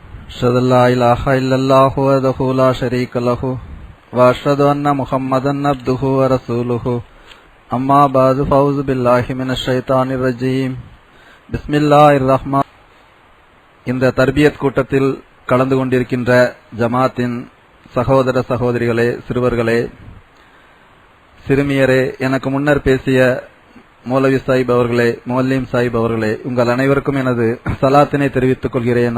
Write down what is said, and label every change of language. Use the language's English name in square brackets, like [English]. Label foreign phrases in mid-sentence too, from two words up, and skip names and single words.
[Arabic] أشهد أن لا إله إلا الله وحده لا شريك له وأشهد أن محمدا عبده ورسوله أما بعد فأعوذ بالله من الشيطان الرجيم بسم الله الرحمن. [Tamil] இந்த தர்பியத் கூட்டத்தில் கலந்து கொண்டிருக்கின்ற ஜமாத்தின் சகோதர சகோதரிகளே, சிறுவர்களே, சிறுமியரே, எனக்கு முன்னர் பேசிய மௌலவி சாஹிப் அவர்களே, முஅல்லிம் சாஹிப் அவர்களே, உங்கள் அனைவருக்கும் எனது சலாத்தினை தெரிவித்துக் கொள்கிறேன்.